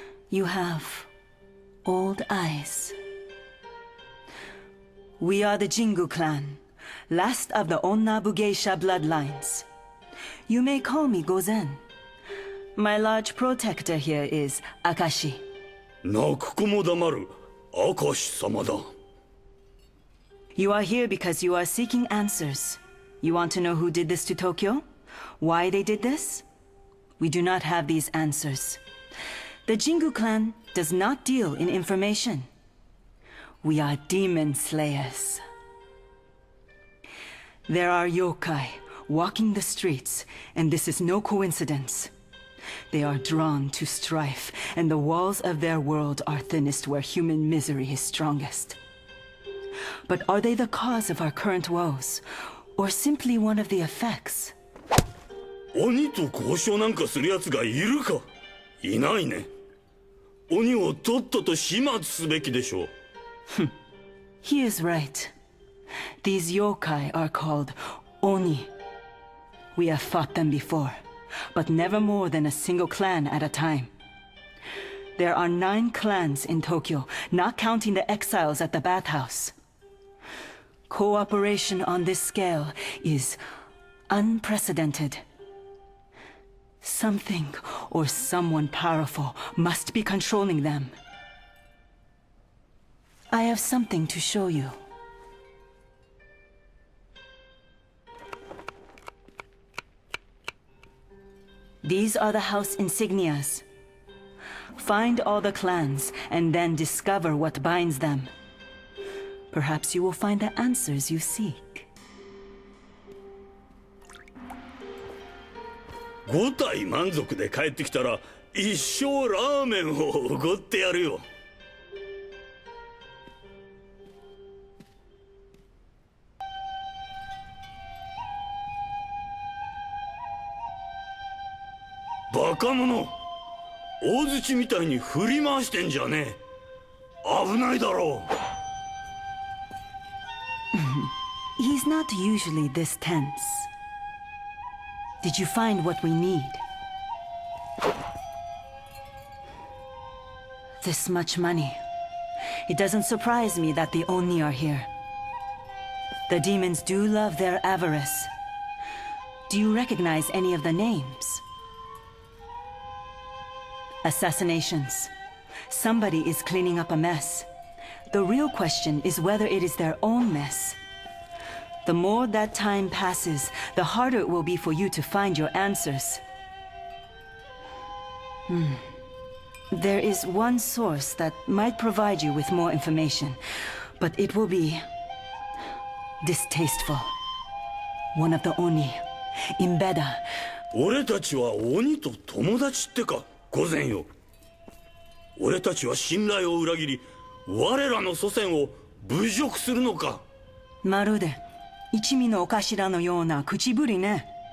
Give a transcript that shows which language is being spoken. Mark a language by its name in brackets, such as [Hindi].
[English] You have old eyes. We are the Jingu clan, last of the Onna Bugeisha bloodlines. You may call me Gozen. My large protector here is Akashi. [Japanese] 泣く子も黙る、明石様だ。 [English] You are here because you are seeking answers. You want to know who did this to Tokyo? Why they did this? We do not have these answers. The Jingu clan does not deal in information. We are demon slayers. There are yokai walking the streets, and this is no coincidence. They are drawn to strife, and the walls of their world are thinnest where human misery is strongest. But are they the cause of our current woes, or simply one of the effects? [Japanese] 鬼と交渉なんかする奴がいるか？いないね。鬼をとっとと始末すべきでしょう。 [English] He is right. These yokai are called Oni. We have fought them before. but never more than a single clan at a time. There are 9 clans in Tokyo, not counting the exiles at the bathhouse. Cooperation on this scale is unprecedented. Something or someone powerful must be controlling them. I have something to show you. These are the house insignias. Find all the clans and then discover what binds them. Perhaps you will find the answers you seek. [Japanese] 5体満足で帰ってきたら一生ラーメンをおごってやるよ。バカ者、大槌みたいに振り回してんじゃねえ。危ないだろう。 [English] He's not usually this tense. Did you find what we need? This much money. It doesn't surprise me that the Oni are here. The demons do love their avarice. Do you recognize any of the names? Assassinations. Somebody is cleaning up a mess. The real question is whether it is their own mess. The more that time passes, the harder it will be for you to find your answers. There is one source that might provide you with more information, but it will be distasteful. One of the Oni, Imbeda. [Japanese] 俺たちは鬼と友達ってか、御前よ。俺たちは信頼を裏切り、我らの祖先を侮辱するのか。まるで一味のお頭のような口ぶりね。